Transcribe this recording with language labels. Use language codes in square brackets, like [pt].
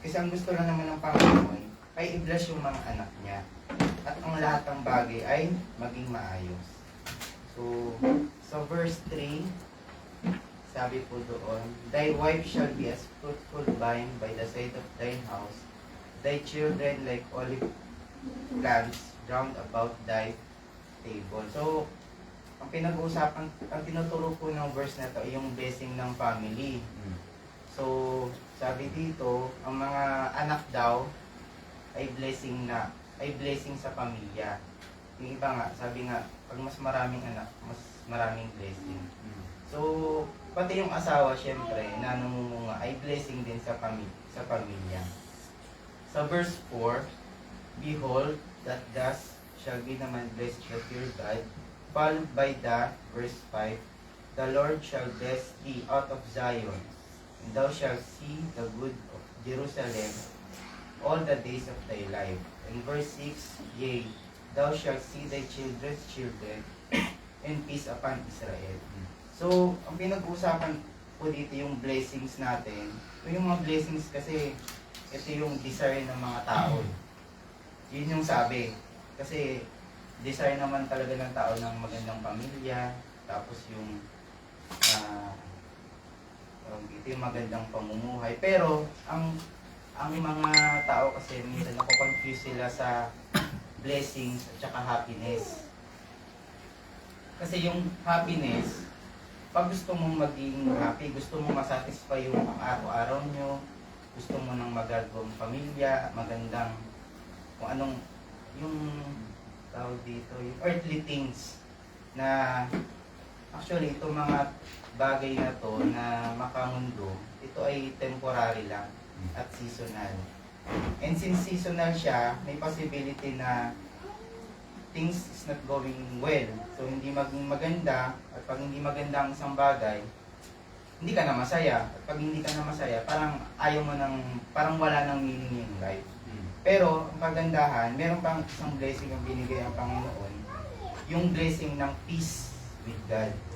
[tl] Kasi ang gusto lang naman ng Panginoon ay i-bless yung mga anak niya. At ang lahat ng bagay ay maging maayos. [en] So verse 3, [tl] sabi po doon, [en] "Thy wife shall be as fruitful vine by the side of thine house, thy children like olive plants round about thy table." [tl] So, ang tinuturo po ng verse na to ay yung blessing ng family. So, sabi dito, ang mga anak daw ay blessing sa pamilya. Yung iba nga, sabi nga, pag mas maraming anak, mas maraming blessing. So, pati yung asawa, syempre, na namumunga, ay blessing din sa pamilya. [en] Sa verse 4, "Behold, that thus shall be naman blessed of your God," followed by the verse 5, "The Lord shall bless thee out of Zion, and thou shalt see the good of Jerusalem all the days of thy life. And verse 6, yea, thou shalt see thy children's children, and peace upon Israel. [tl] So, ang pinag-uusapan po dito yung blessings natin. Yung mga blessings kasi, ito yung desire ng mga tao. Yun yung sabi. Kasi, desire naman talaga ng tao ng magandang pamilya, tapos yung ito yung magandang pamumuhay. Pero, ang mga tao kasi minsan nakoconfuse sila sa blessings at saka happiness. Kasi yung happiness, pag gusto mong maging happy, gusto mong masatisfy yung araw-araw nyo, gusto mo ng magagawang pamilya, magandang, kung anong, yung tawag dito, yung [en] earthly things [tl] na actually itong mga bagay na to na makamundo, ito ay temporary lang at seasonal. [en] And since seasonal siya, may possibility na things is not going well. [tl] So hindi maging maganda, at pag hindi maganda ang isang bagay, hindi ka na masaya. At pag hindi ka na masaya, parang ayaw mo ng, parang wala nang meaning yung life. Pero, ang kagandahan, meron pang isang blessing ang binigay ang Panginoon, yung blessing ng [en] peace with God.